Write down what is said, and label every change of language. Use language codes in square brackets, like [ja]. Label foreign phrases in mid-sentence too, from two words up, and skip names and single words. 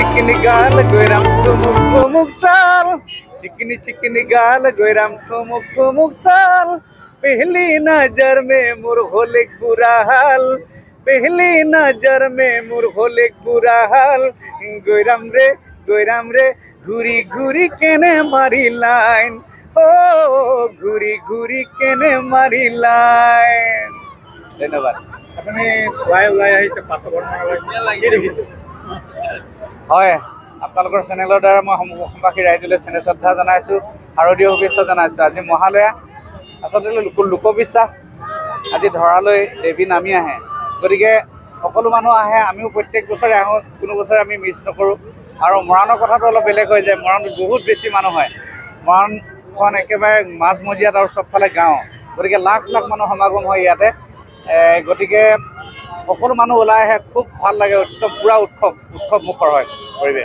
[sck] चिकनी गाल गोराम ठुमुक ठुमुक चाल चिकनी चिकनी गाल गोराम ठुमुक ठुमुक चाल पहली नजर में मुर होले बुरा हाल पहली नजर में मुर होले बुरा हाल गोराम रे घुरी घुरी केने मारी लाइन ओ घुरी घुरी केने मारी लाइन धन्यवाद [as] আপুনি ওলাই ওলাই আহিছে পাত্ৰ বৰ্ণনা কি দেখিছে হয় আপোনালোকৰ চেনেলৰ দ্বাৰা মই অসমবাসী ৰাইজলৈ চেনেল শ্ৰদ্ধা জনাইছোঁ শাৰদীয় শুভেচ্ছা জনাইছোঁ আজি মহালয়া আচলতে লোকবিশ্বাস আজি ধৰালৈ দেৱী নামি আহে গতিকে সকলো মানুহ আহে আমিও প্ৰত্যেক বছৰে আহোঁ কোনো বছৰে আমি মিছ নকৰোঁ আৰু মৰাণৰ কথাটো অলপ বেলেগ হৈ যায় মৰাণত বহুত বেছি মানুহ হয় মৰাণখন একেবাৰে মাজমজিয়াত আৰু চবফালে গাঁও গতিকে লাখ লাখ মানুহ সমাগম হয় ইয়াতে গতিকে সকলো মানুহ ওলাই আহে খুব ভাল লাগে পুৰা উৎসৱমুখৰ হয় পৰিৱেশ